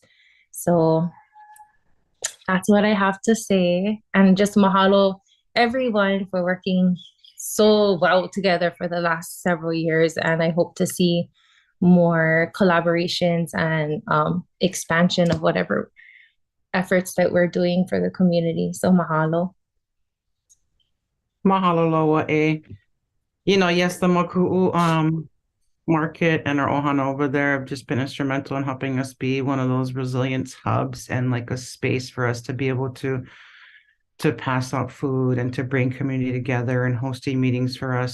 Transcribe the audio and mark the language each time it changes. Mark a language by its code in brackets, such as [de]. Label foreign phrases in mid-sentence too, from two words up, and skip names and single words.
[en] So that's what I have to say. And just mahalo everyone for working so well together for the last several years. And I hope to see more collaborations and expansion of whatever efforts that we're doing for the community. So mahalo. [haw] Mahalo loa e. [en] Yes, the Moku'u market and our ohana over there have just been instrumental in helping us be one of those resilience hubs and like a space for us to be able to pass out food and to bring community together and hosting meetings for us.